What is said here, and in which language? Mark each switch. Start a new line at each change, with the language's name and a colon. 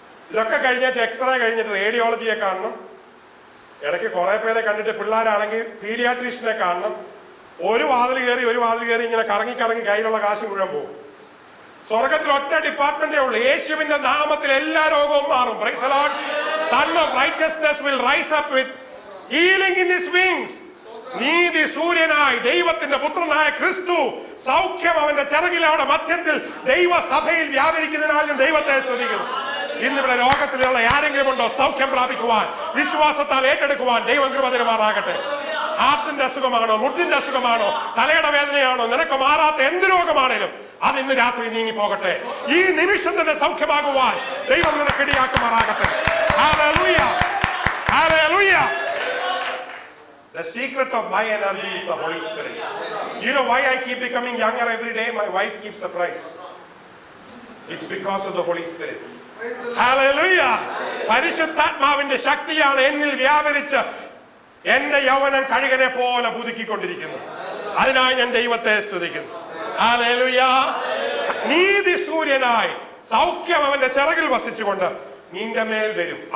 Malayalam: ഇതൊക്കെ കഴിഞ്ഞിട്ട് എക്സ്റേ കഴിഞ്ഞിട്ട് റേഡിയോളജിയെ കാണണം. ഇടയ്ക്ക് കുറെ പേരെ കണ്ടിട്ട് പിള്ളേരാണെങ്കിൽ പീഡിയാട്രീഷ്യനെ കാണണം. ഒരു വാതിൽ കയറി ഇങ്ങനെ കറങ്ങി കയ്യിലുള്ള കാശ് മുഴുവൻ പോകും. സ്വർഗത്തിൽ ഒറ്റ ഡിപ്പാർട്ട്മെന്റേ ഉള്ളൂ. യേശുവിന്റെ നാമത്തിൽ എല്ലാ രോഗവും മാറും.
English: Praise the Lord. Son of righteousness will rise up with healing in his wings.
Malayalam: നീതി സൂര്യനായി ദൈവത്തിന്റെ പുത്രനായ ക്രിസ്തു സൗഖ്യം അവന്റെ ചിറകിലവിടെ മധ്യത്തിൽ ദൈവസഭയിൽ വ്യാപരിക്കുന്നതിനാലും ദൈവത്തെ സ്തുതിക്കുന്നു. ഇന്നിവിടെ രോഗത്തിലുള്ള ആരെങ്കിലും ഉണ്ടോ സൗഖ്യം പ്രാപിക്കുവാൻ, വിശ്വാസത്താൽ ഏറ്റെടുക്കുവാൻ ദൈവം കൃപ തരുമാറാകട്ടെ. ഹാർട്ടിന്റെ അസുഖമാണോ, മുട്ടിന്റെ അസുഖമാണോ, തലയുടെ വേദനയാണോ, നിനക്ക് മാറാത്ത എന്ത് രോഗമാണേലും അത് ഇന്ന് രാത്രി നീങ്ങി പോകട്ടെ. ഈ നിമിഷം തന്നെ സൗഖ്യമാകുവാൻ ദൈവം നിനക്ക് ഇടയാക്കുമാറാകട്ടെ.
English: Hallelujah. Hallelujah. The secret of my energy is the Holy Spirit. You know why I keep becoming younger every day? My wife keeps surprised. It's because of the Holy Spirit. Hallelujah.
Malayalam: പരിശുദ്ധാത്മാവിന്റെ ശക്തിയാണ് എന്നിൽ വ്യാപരിച്ച് എന്റെ യൗവനം കഴുകനെ പോലെ പുതുക്കിക്കൊണ്ടിരിക്കുന്നു. അതിനായി ഞാൻ ദൈവത്തെ സ്തുതിക്കുന്നു. ഹല്ലേലൂയ. നീതി സൂര്യനായി സൗഖ്യം അവന്റെ ചിറകിൽ വസിച്ചുകൊണ്ട് നിന്റെ മേൽ വരും.